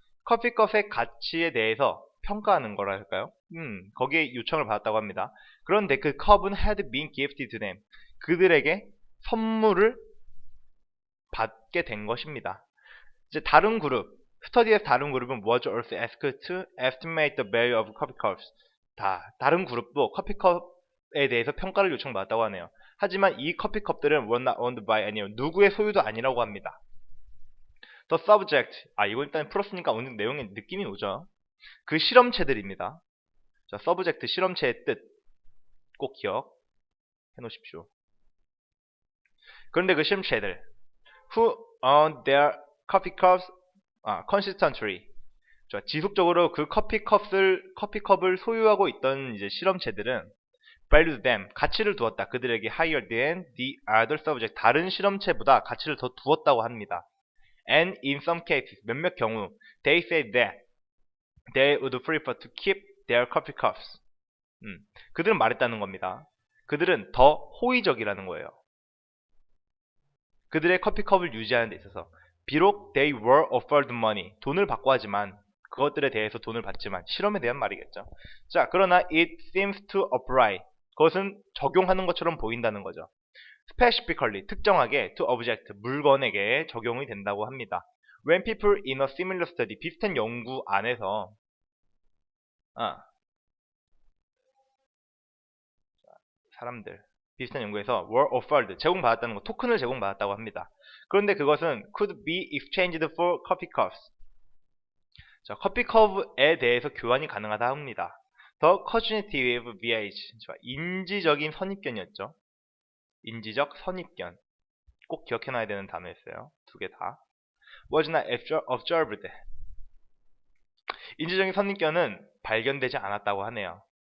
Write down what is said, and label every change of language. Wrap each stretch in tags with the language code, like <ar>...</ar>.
<ko>커피컵의 가치에 대해서 평가하는 거라 할까요? 거기에 요청을 받았다고 합니다. 그런데 그 컵은</ko> <en>had been gifted to them.</en> <ko>그들에게 선물을 받게 된 것입니다. 이제 다른 그룹, 스터디에서 다른 그룹은</ko> <en>was also asked to estimate the value of coffee cups.</en> <ko>다른 그룹도 커피컵에 대해서 평가를 요청받았다고 하네요. 하지만 이 커피컵들은</ko> <en>were not owned by anyone.</en> <ko>누구의 소유도 아니라고 합니다.</ko> <en>The subject.</en> <ko>이거 일단 풀었으니까 어느 내용의 느낌이 오죠. 그 실험체들입니다. 자, subject 실험체의 뜻 꼭 기억해 놓으십시오. 그런데 그 실험체들</ko> <en>who owned their coffee cups consistently.</en> <ko>자, 지속적으로 그 커피컵을 소유하고 있던 이제 실험체들은</ko> <en>valued them</en> <ko>가치를 두었다. 그들에게</ko> <en>higher than the other subject</en> <ko>다른 실험체보다 가치를 더 두었다고 합니다.</ko> <en>And in some cases</en> <ko>몇몇 경우</ko> <en>they said that they would prefer to keep their coffee cups.</en> <ko>그들은 말했다는 겁니다. 그들은 더 호의적이라는 거예요. 그들의 커피컵을 유지하는 데 있어서 비록</ko> <en>they were offered money</en> <ko>돈을 받고 하지만 그것들에 대해서 돈을 받지만 실험에 대한 말이겠죠. 자, 그러나</ko> <en>it seems to apply</en> <ko>그것은 적용하는 것처럼 보인다는 거죠.</ko> <en>specifically</en> <ko>특정하게</ko> <en>to object</en> <ko>물건에게 적용이 된다고 합니다.</ko> <en>When people in a similar study</en> <ko>비슷한 연구 안에서 사람들 비슷한 연구에서</ko> <en>were offered</en> <ko>제공받았다는 거 토큰을 제공받았다고 합니다. 그런데 그것은</ko> <en>could be exchanged for coffee cups.</en> <ko>자, 커피컵에 대해서 교환이 가능하다 합니다.</ko> <en>The cognitive bias</en> <ko>인지적인 선입견이었죠. 인지적 선입견 꼭 기억해놔야 되는 단어였어요. 두 개 다.</ko> <en>was not observed.</en> <ko>인지적인 선입견은 발견되지 않았다고 하네요.</ko>